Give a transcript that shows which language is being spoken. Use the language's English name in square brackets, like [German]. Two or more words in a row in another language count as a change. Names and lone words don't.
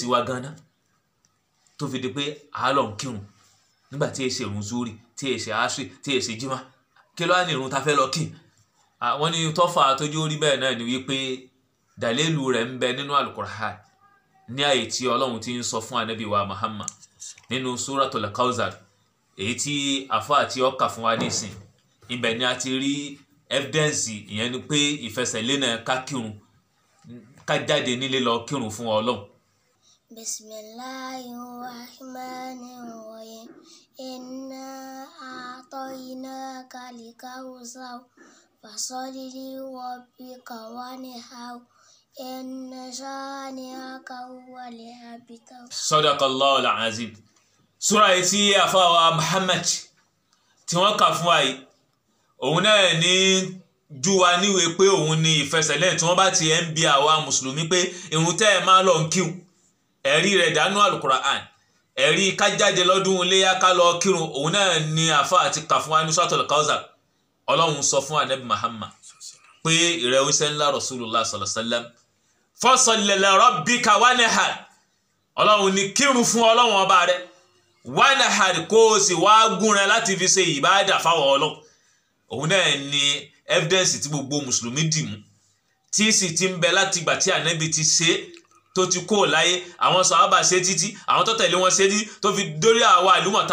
[Yoruba] wa gan-an tó fi di pé àálọ̀ ń kírun nígbà tí èsì ìrun zuri tí èsì asri tí èsì jimá kí ló wá ní ìrun ta fẹ́ lọ kí wọ́n ní tọ́fà tójú orí bẹ́ẹ̀ náà ni wípé dàlélù rẹ̀ ń bẹ nínú Al-Qur'an ní àyè tí Ọlọ́run ti ń sọ fún Ànábì wa Muhammad nínú Suratul Kawthar èyí tí àfáà tí ó kà fún wa nísìn ibẹ̀ ni a ti rí evidence ìyẹn ni pé ìfẹsẹ̀lẹ́nà ká kírun ká jáde nílé lọ kírun fún Ọlọ́run. [Arabic] بسم الله الرحمن الرحيم. إنا أعطيناك الكوثر فصل لربك وانحر. إن شانئك هو الأبتر. صدق الله العظيم. [Yoruba] Súra yìí tí àfáà Muhammad tí wọ́n kà fún wa yìí òun náà ní jú wa níwèé pé òun ni ìfẹsẹ̀lẹ́yìn tí wọ́n bá ti ń bi àwa mùsùlùmí pé ìrun tẹ́ ẹ máa lọ ń kírun ẹ̀rí rẹ̀ dánú Al-Qur'an ẹ̀rí ká jáde lọ́dún iléyá ká lọ kírun òun náà ni àfáà ti kà fún wa ní Suratul Kawthar. Ọlọ́run sọ fún Ànábì Muhammad pé ìrẹ̀ oníṣẹ́ ńlá [Arabic] رسول الله صلى الله عليه وسلم فصل لربك وانحر [Yoruba] Ọlọ́run ní kírun fún Ọlọ́run ọba rẹ̀ wanhar kó o sì wá gúnra láti fi ṣe ìbáàdà fáwọn Ọlọ́run. òun náà ni evidence tí gbogbo mùsùlùmí dì mú tí sì ti ń bẹ láti ìgbà tí Ànábì ti ṣe tó ti kó láyé àwọn sàhábà ṣe títí àwọn tó tẹ̀lé wọn ṣe títí tó fi dórí àwa àlùmọ̀ta